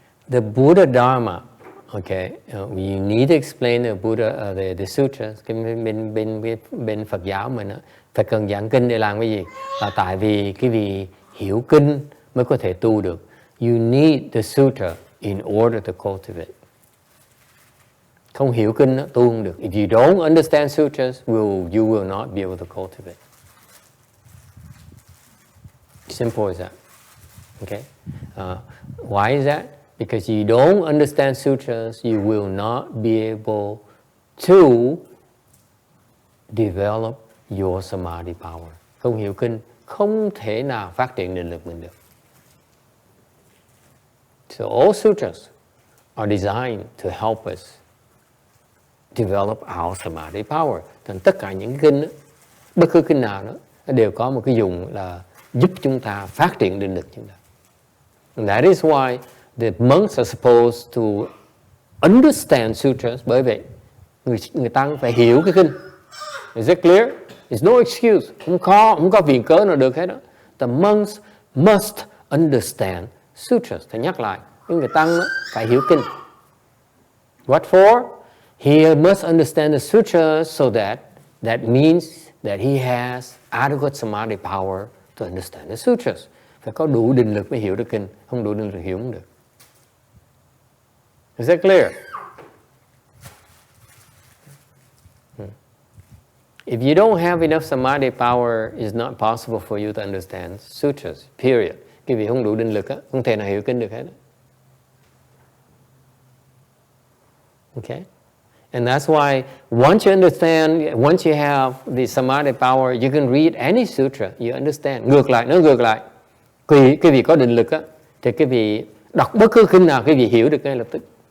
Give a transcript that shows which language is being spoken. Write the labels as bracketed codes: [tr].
[en] The Buddha Dharma, okay, you need to explain the Buddha, the sutras. [vi] Bên Phật giáo mình phải cần giảng kinh để làm cái gì? Là tại vì cái vì hiểu kinh mới có thể tu được. [en] You need the sutra in order to cultivate. [vi] Không hiểu kinh tu không được. [en] If you don't understand sutras, you will not be able to cultivate. Simple as that. Okay. Why is that? Because you don't understand sutras, you will not be able to develop your samadhi power. [vi] Không hiểu kinh, không thể nào phát triển định lực mình được. [en] So all sutras are designed to help us develop our samadhi power. [vi] Nên tất cả những kinh đó, bất cứ kinh nào đó, nó đều có một cái dùng là giúp chúng ta phát triển định lực chúng ta. [en] And that is why the monks are supposed to understand sutras, [vi] bởi vậy người tăng phải hiểu cái kinh. [en] Is it clear? There's no excuse. [vi] Không có viện cớ nào được hết đó. [en] The monks must understand sutras. [vi] Thầy nhắc lại, người tăng đó, phải hiểu kinh. [en] What for? He must understand the sutras so that means that he has adequate samadhi power to understand the sutras. [vi] Phải có đủ định lực mới hiểu được kinh, không đủ định lực hiểu không được. [en] Is that clear? If you don't have enough samadhi power, it's not possible for you to understand sutras, period. [vi] Cái vị không đủ định lực á, không thể nào hiểu kinh được hết. [en] Okay? And that's why once you understand, once you have the samadhi power, you can read any sutra, you understand. [vi] Ngược lại, nó ngược lại. Cái vị có định lực á, thì cái vị đọc bất cứ kinh nào, cái vị hiểu được ngay lập tức.